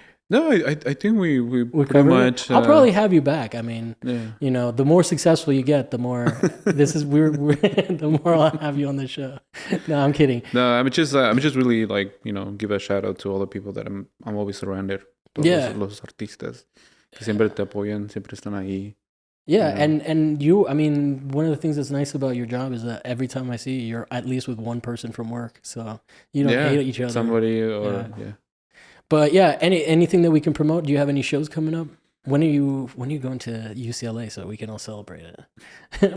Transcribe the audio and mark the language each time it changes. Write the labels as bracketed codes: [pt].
[en] No, I think we pretty much. I'll probably have you back. I mean, the more successful you get, the more the more I'll have you on the show. No, I'm kidding. No, I'm just really like give a shout out to all the people that I'm always surrounded. [es] Los artistas que siempre te apoyan, siempre están ahí. [en] Yeah, and you, I mean, one of the things that's nice about your job is that every time I see you, you're at least with one person from work, so you don't hate each other. Somebody or But yeah, anything that we can promote? Do you have any shows coming up? When are you going to UCLA so we can all celebrate it?